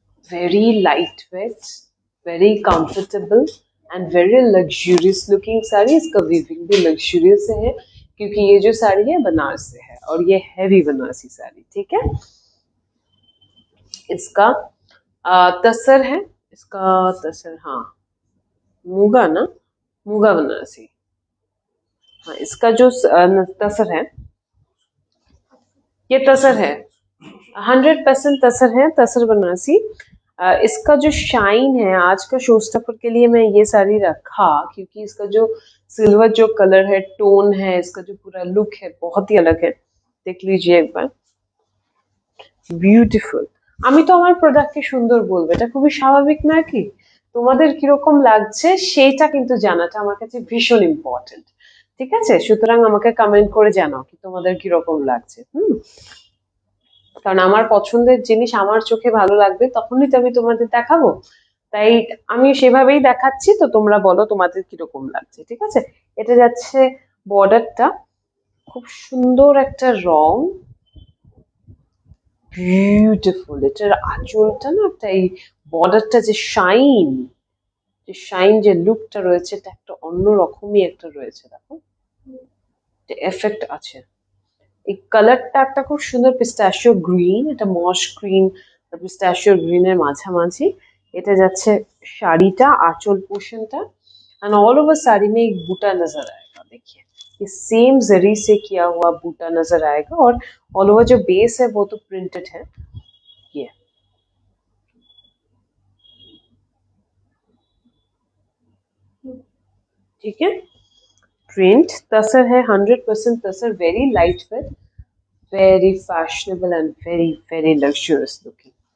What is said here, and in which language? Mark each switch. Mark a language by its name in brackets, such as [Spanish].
[English] very lightweight, very comfortable and very luxurious looking sari. [Hindi] इसका weaving भी luxurious है, क्योंकि ये जो साड़ी है बनारस से है और ये हैवी बनारसी साड़ी, ठीक है। इसका तसर है, इसका तसर, हाँ मूगा ना, मूगा बनारसी। हाँ, इसका जो तसर है, ये तसर है, 100% तसर है, तसर बनारसी। इसका जो शाइन है, आज का शो स्टफर के लिए मैं ये साड़ी रखा क्योंकि इसका जो सिल्वर जो कलर है, टोन है, इसका जो पूरा लुक है बहुत ही अलग है। देख लीजिए एक बार, বিউটিফুল। [Bangla] আমি তো আমার প্রোডাক্টকে সুন্দর বলবো, এটা খুবই স্বাভাবিক নাকি? তোমাদের কিরকম লাগছে সেইটা কিন্তু জানাটা আমার কাছে ভীষণ ইম্পর্টেন্ট, ঠিক আছে। সুতরাং আমাকে কমেন্ট করে জানাও কি তোমাদের কিরকম লাগছে। কারণ আমার পছন্দের জিনিস আমার চোখে ভালো লাগবে তখনই তো আমি তোমাদের দেখাবো, তাই আমি সেভাবেই দেখাচ্ছি। তো তোমরা বলো তোমাদের কিরকম লাগছে, ঠিক আছে। এটা যাচ্ছে বর্ডারটা, খুব সুন্দর একটা রং, বিউটিফুল। এটার আঁচলটা না, একটা এই বর্ডারটা যে শাইন, যে লুকটা রয়েছে, এটা একটা অন্যরকমই একটা রয়েছে। দেখো এফেক্ট আছে। এই কালারটা একটা খুব সুন্দর পিস্তাশিও গ্রিন, এটা মস গ্রিন আর পিস্তাশিও গ্রিনের মাঝামাঝি। এটা যাচ্ছে শাড়িটা, आंचल पोर्शनটা। [Hindi] एंड ऑल ओवर साड़ी में एक बूटा नजर आएगा, देखिए ये सेम जरी से किया हुआ बूटा नजर आएगा, और ऑल ओवर जो बेस है वो तो प्रिंटेड है। ये ठीक है, प्रिंट तसर है, 100% तसर, [English] Very light weight, very fashionable and very very luxurious looking.